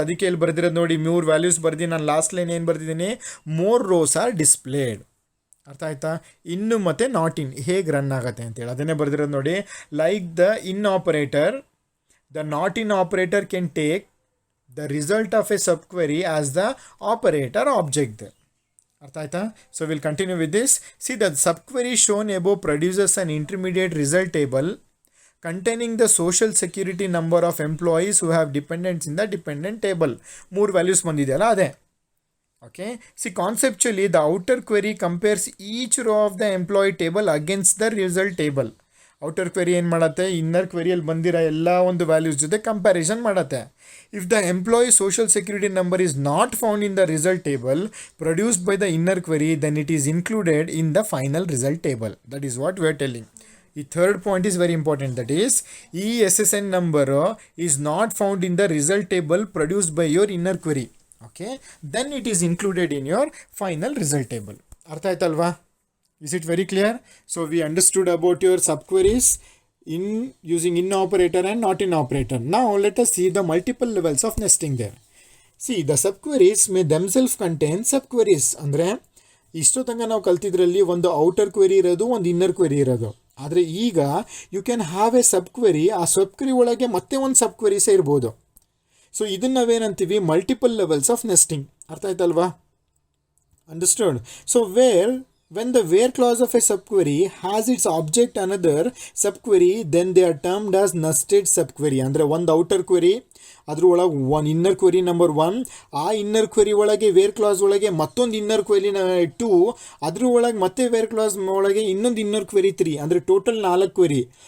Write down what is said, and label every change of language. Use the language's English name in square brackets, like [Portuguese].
[Kannada] ಅದಕ್ಕೆ ಇಲ್ಲಿ ಬರ್ದಿರೋದು ನೋಡಿ, 3 ವ್ಯಾಲ್ಯೂಸ್ ಬರ್ದಿ. ನಾನು ಲಾಸ್ಟ್ ಲೈನ್ ಏನು ಬರ್ದಿದ್ದೀನಿ, [English] More rows are displayed. [Kannada] ಅರ್ಥ ಆಯ್ತಾ? ಇನ್ನು ಮತ್ತು ನಾಟ್ ಇನ್ ಹೇಗೆ ರನ್ ಆಗುತ್ತೆ ಅಂತೇಳಿ ಅದನ್ನೇ ಬರ್ದಿರೋದು ನೋಡಿ. [English] Like the in operator, the not in operator can take the result of a sub query as the operator object. [Kannada] ಅರ್ಥ ಆಯ್ತಾ? [English] So will continue with this. See the sub query shown above produces an intermediate result table containing the social security number of employees who have dependents in the dependent table. [Kannada] 3 values ಬಂದಿದೆಯಲ್ಲ ಅದೇ. [English] Okay, see conceptually the outer query compares each row of the employee table against the result table. [Kannada] Outer query ಏನು ಮಾಡುತ್ತೆ, inner ಕ್ವೆರಿಯಲ್ಲಿ ಬಂದಿರೋ ಎಲ್ಲ ಒಂದು values ಜೊತೆ comparison ಮಾಡುತ್ತೆ. [English] If the employee social security number is not found in the result table produced by the inner query, then it is included in the final result table. That is what we are telling. The third point is very important, that is SSN number is not found in the result table produced by your inner query. Okay, then it is included in your final result table. [Kannada] Artha aitalva? [English] Is it very clear? So we understood about your subqueries in using in operator and not in operator. Now let us see the multiple levels of nesting there. See, the subqueries may themselves contain subqueries. [Kannada] ಅಂದರೆ ಇಷ್ಟೊತ್ತಂಗ ನಾವು ಕಲ್ತಿದ್ರಲ್ಲಿ ಒಂದು outer query ಇರೋದು, ಒಂದು inner query ಇರೋದು. ಆದರೆ ಈಗ [English] you can have a sub query, [Kannada] ಆ ಸಬ್ query ಒಳಗೆ ಮತ್ತೆ ಒಂದು ಸಬ್ ಕ್ವೆರೀಸೇ ಇರ್ಬೋದು. [English] so [Kannada] ಇದನ್ನು ನಾವೇನಂತೀವಿ, [English] Multiple levels of nesting. [Kannada] ಅರ್ಥ ಆಯ್ತಲ್ವಾ? Understood? [English] So when the where clause of a subquery has its object another subquery, then they are termed as nested subquery. [Kannada] ಅಂದರೆ ಒಂದು ಔಟರ್ ಕ್ವೆರಿ, ಅದ್ರ ಒಳಗೆ ಒಂದು ಇನ್ನರ್ ಕ್ವೆರಿ ನಂಬರ್ 1, ಆ inner query ಒಳಗೆ wear class ಒಳಗೆ ಮತ್ತೊಂದು ಇನ್ನರ್ ಕ್ವೆರಿ 2, ಅದ್ರ ಒಳಗೆ ಮತ್ತೆ ವೇರ್ ಕ್ಲಾಸ್ ಒಳಗೆ ಇನ್ನೊಂದು ಇನ್ನರ್ ಕ್ವೆರಿ 3, ಅಂದರೆ ಟೋಟಲ್ 4 ಕ್ವೆರಿ.